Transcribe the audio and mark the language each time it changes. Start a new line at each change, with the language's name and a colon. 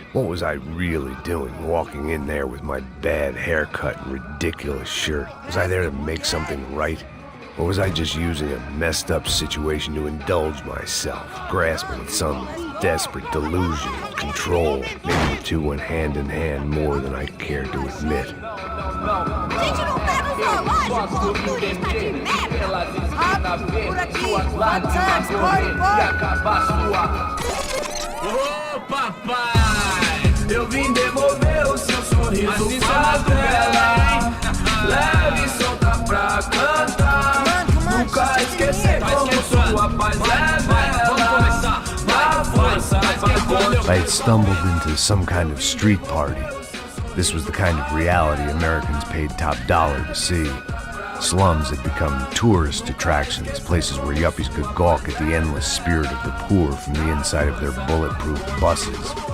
English: What was I really doing, walking in there with my bad haircut and ridiculous shirt? Was I there to make something right? Or was I just using a messed up situation to indulge myself, grasping at some desperate delusion of control? Maybe the two went hand in hand more than I cared to admit.
Portuguese: Gente, não tá no zoológico, turista de merda! Rápido, por aqui! Avançamos, Ô papai, eu vim devolver o seu sorriso favela. Leve e solta pra cantar. Nunca esquecer como sua paz é bela. Na força pra
English: I had stumbled into some kind of street party. This was the kind of reality Americans paid top dollar to see. Slums had become tourist attractions, places where yuppies could gawk at the endless spirit of the poor from the inside of their bulletproof buses.